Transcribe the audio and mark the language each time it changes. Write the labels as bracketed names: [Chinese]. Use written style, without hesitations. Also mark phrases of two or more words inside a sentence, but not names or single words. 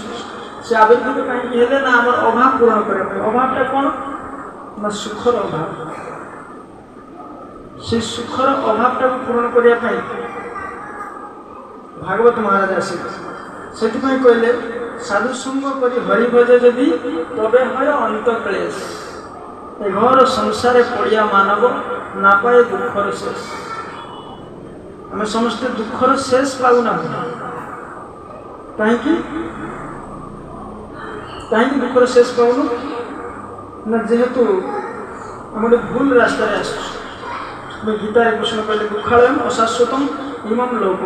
[Odia] ସେ ଆବିର୍ଭୂତ କାହିଁକି ହେଲେ ନା ଆମର ଅଭାବ ପୂରଣ କରିବା ପାଇଁ। ଅଭାବଟା କ'ଣ ନା ସୁଖର ଅଭାବ। ସେ ସୁଖର ଅଭାବଟାକୁ ପୂରଣ କରିବା ପାଇଁ ଭାଗବତ ମହାରାଜ ଆସିଲେ। ସେଥିପାଇଁ କହିଲେ ସାଧୁ ସଙ୍ଗ କରି ହରି ଭଜ ଯଦି ତବେ [Bangla] হয় অন্ত ক্লেশ। এ ঘর সংসারে পড়িয়া মানব না পায় দুঃখর শেষ। [Odia] ଆମେ ସମସ୍ତେ ଦୁଃଖର ଶେଷ ପାଉନାହୁଁ। କାହିଁକି ଦୁଃଖର ଶେଷ ପାଉନୁ ନା ଯେହେତୁ ଆମେ ଗୋଟେ ଭୁଲ ରାସ୍ତାରେ ଆସୁଛୁ। ଗୀତାରେ କୃଷ୍ଣ କହିଲେ [Sanskrit] ଦୁଃଖାଳୟମ୍ ଅଶାଶ୍ୱତମ୍ ଇମମ୍ ଲୋକମ୍।